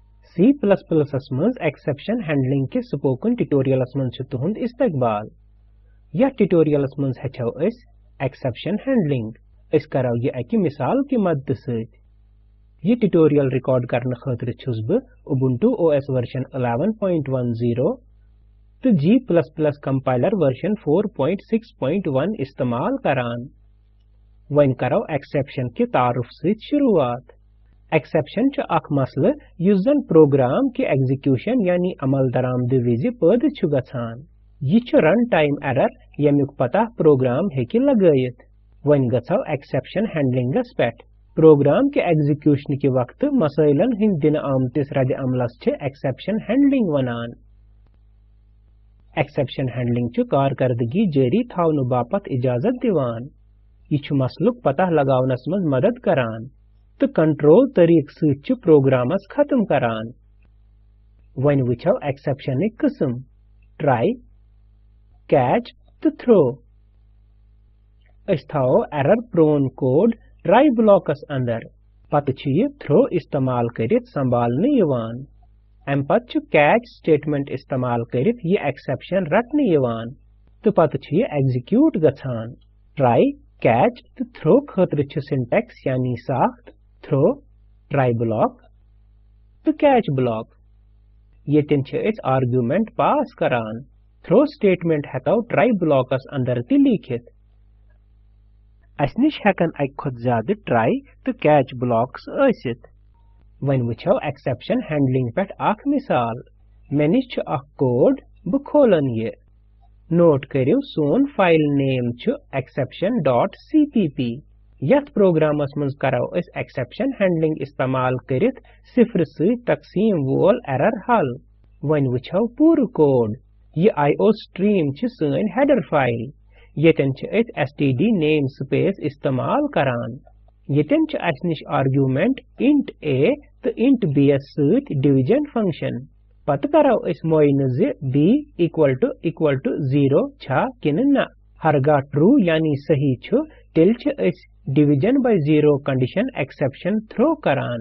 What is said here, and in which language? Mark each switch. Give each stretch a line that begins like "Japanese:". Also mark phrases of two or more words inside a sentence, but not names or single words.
Kashmiri: C++ मज
English: exception handling
Kashmiri: के
English: spoken tutorials
Kashmiri: मज तुहंद इस्तकबाल। यह ट्यूटोरियल्स मज हेचो
English: exception handling.
Kashmiri: इस करो ये अकि मिसाल की मदद सहित। ये ट्यूटोरियल रिकॉर्ड करने खातिर छुस बह Ubuntu
English: OS version
Kashmiri: 11.10 तो G++
English: compiler version
Kashmiri: 4.6.1 इस्तेमाल करान। वन करो एक्सेप्शन के तारुफ सहित शुरुआत। एक्सेप्शन च अख मसले युस जन प्रोग्राम के एग्जीक्यूशन यानी अमल दरामद विज पैद छु गछान। ये छु
English: run time error
Kashmiri: यमुक पता प्रोग्राम हेकि लगयित। वन गछो
English: exception handlings
Kashmiri: पेट। प्रोग्राम के एग्जीक्यूशन के वक्त मसइलन हिंद दिन आमतिस रद अमलस च
English: exception handling
Kashmiri: वनान। एक्सेप्शन हैंडलिंग छु कारकर्दगी जारी थावन बापत इजाजत दिवान। ये छु मसलुक पता लगावनस मज मदद करान तो कंट्रोल तरीक सहित प्रोग्रामस खत्म करान। वन वुचो एक्सेप्शन किस्म ट्राई, कैच तो थ्रो। अस थाओ
English: error prone code try blocks
Kashmiri: अंदर। पत छु ये थ्रो इस्तेमाल करित संभालने यवान। अम पत छु
English: catch statement
Kashmiri: इस्तेमाल करित ये एक्सेप्शन रटने यवान तो पत छु ये एग्जीक्यूट गछान।
English: try, catch
Kashmiri: तो थ्रो खतर छु सिंटैक्स यानी साख्त
English: throw, try block
Kashmiri: तो
English: catch block.
Kashmiri: येतन छ इस
English: argument pass
Kashmiri: करान।
English: throw statement
Kashmiri: हेको
English: try blocks
Kashmiri: अंदर ति लिखित। अस निश हेकन अक खुद ज्यादा ट्राई तो
English: catch blocks
Kashmiri: आसित। वन वुचो
English: exception handling
Kashmiri: पेट अख मिसाल। मे निश छ अख कोड ब खोलन ये। नोट करियो सोन
English: file name
Kashmiri: छ exception.cpp। यथ प्रोग्रामस मज करो इस
English: exception handling
Kashmiri: इस्तेमाल करित सिफर से तकसीम वोल एरर हल। वन वुचो पूर कोड। ये
English: IO stream
Kashmiri: छ सन
English: header file.
Kashmiri: येतन छ इस std नेमस्पेस इस्तेमाल करान। येतन छ अस निश आर्गुमेंट int a तो int b सहित
English: division function.
Kashmiri: पत करो इस मोइन ज b = 0 छा किन न। हरगा ट्रू यानी सही छु तिल छ इस
English: division by 0 condition exception throw
Kashmiri: करान।